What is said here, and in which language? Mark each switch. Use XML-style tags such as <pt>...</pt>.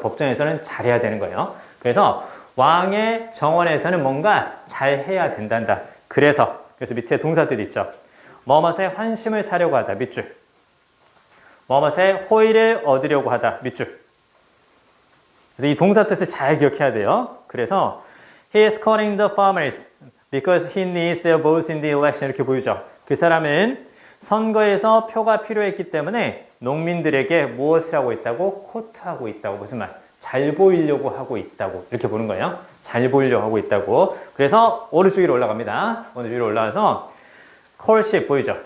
<ko>법정에서는 잘해야 되는 거예요. 그래서 왕의 정원에서는 뭔가 잘해야 된단다. 그래서 밑에 동사들 있죠. 뭐뭇에 환심을 사려고 하다. 밑줄. 뭐뭇에 호의를 얻으려고 하다. 밑줄. 그래서 이 동사 뜻을 잘 기억해야 돼요. 그래서</ko> <en>he is calling the farmers because he needs their votes in the election.</en> <ko>이렇게 보이죠. 그 사람은 선거에서 표가 필요했기 때문에 농민들에게 무엇을 하고 있다고? 코트하고 있다고. 무슨 말? 잘 보이려고 하고 있다고. 이렇게 보는 거예요. 잘 보이려고 하고 있다고. 그래서 오른쪽 위로 올라갑니다. 오른쪽 위로 올라와서 courtship 보이죠?</ko>